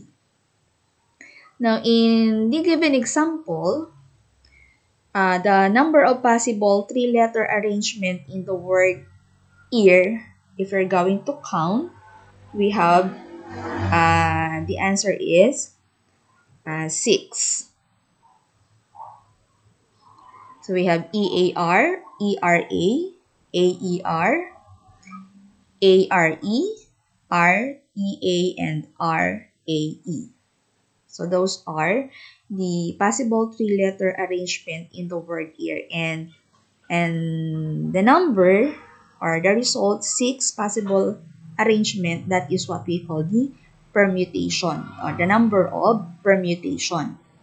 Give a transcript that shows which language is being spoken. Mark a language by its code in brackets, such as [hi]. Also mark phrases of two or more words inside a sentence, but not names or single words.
[en] Now, in the given example, the number of possible 3-letter arrangement in the word ear, if we're going to count, we have, the answer is 6. So we have E-A-R, E-R-A, A-E-R, A-R-E, R-E-A, and R-A-E. So those are the possible 3-letter arrangement in the word ear. And the number or the result, 6 possible arrangement, that is what we call the permutation or the number of permutation.